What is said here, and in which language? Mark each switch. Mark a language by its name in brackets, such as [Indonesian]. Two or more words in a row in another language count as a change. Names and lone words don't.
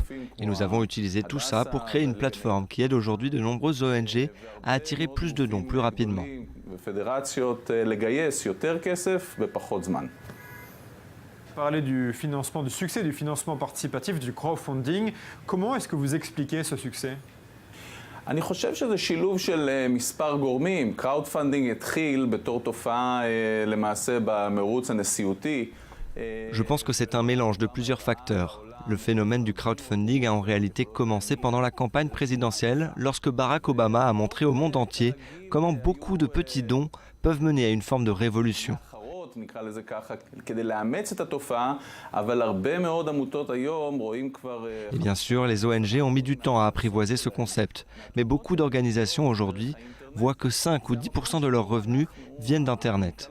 [French] Et nous avons utilisé tout ça pour créer une plateforme qui aide aujourd'hui de nombreuses ONG à attirer plus de dons plus rapidement. Parler du financement, du succès du financement participatif, du crowdfunding. Comment est-ce que vous expliquez ce succès ? [Hebrew] אני חושב שזה שילוב של מספר גורמים. קראודפנדינג התחיל בתור תופעה למעשה במרוץ הנשיאותי. [French] Je pense que c'est un mélange de plusieurs facteurs. Le phénomène du crowdfunding a en réalité commencé pendant la campagne présidentielle, lorsque Barack Obama a montré au monde entier comment beaucoup de petits dons peuvent mener à une forme de révolution. Et bien sûr, les ONG ont mis du temps à apprivoiser ce concept, mais beaucoup d'organisations aujourd'hui voient que 5 ou 10% de leurs revenus viennent d'Internet.